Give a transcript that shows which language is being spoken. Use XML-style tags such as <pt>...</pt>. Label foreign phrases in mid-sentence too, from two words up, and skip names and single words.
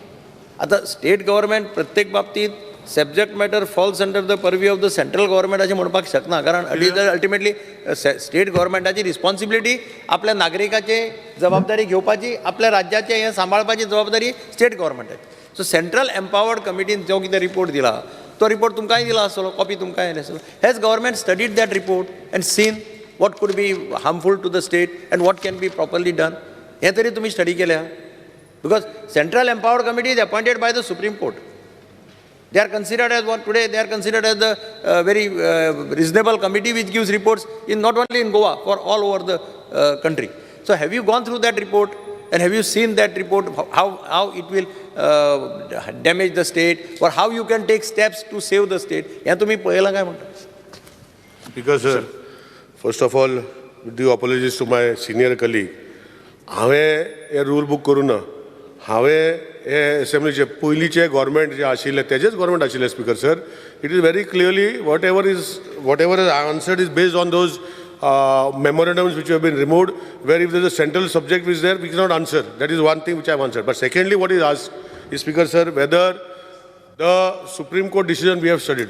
<kok>आतां</kok> <en>state government</en> <kok>प्रत्येक बाबतींत</kok> <en>subject matter falls under the purview of the central government</en> <kok>अशें म्हणपाक शकना, कारण</kok> <en>ultimately state</en> <kok>गव्हर्मेंटाची रिस्पॉन्सिबिलिटी आपल्या नागरिकाची जबाबदारी घेवपाची, आपल्या राज्याचें हें सांबाळपाची जबाबदारी स्टेट गव्हर्मेंटाची. सो</kok> <en>central empowered</en> <kok>कमिटीन जो कितें रिपोर्ट दिला तो रिपोर्ट तुमकांय दिला आसतलो, कॉपी तुमकां येयली आसतलो.</kok> <en>has government studied that report and seen what could be harmful to the state and what can be properly done?</en> <kok>हे तरी तुम्ही स्टडी केल्या?</kok> <en>Because Central Empowered Committee is appointed by the Supreme Court. They are considered as what today they are considered as the very reasonable committee which gives reports in not only in Goa, for all over the country. So have you gone through that report and have you seen that report, how it will damage the state or how you can take steps to save the state?</en> <kok>हे तुम्ही पळयलां काय म्हणटा?</kok> <en>Because first of all, with due apologies to my senior colleague,</en> <kok>हांवें हे रूल बूक करूं ना. हांवें हे असेंब्लीचे पयलींचे गव्हर्मेंट जे आशिल्ले तेजेच गव्हर्मेंट आशिल्ले स्पीकर सर.</kok> <en>it is very clearly whatever is answered is based on those memorandums which have been removed, where if there is a central subject which is there, we cannot answer. That is one thing which I have answered. But secondly, what is asked is, Speaker sir, whether the Supreme Court decision we have studied.</en>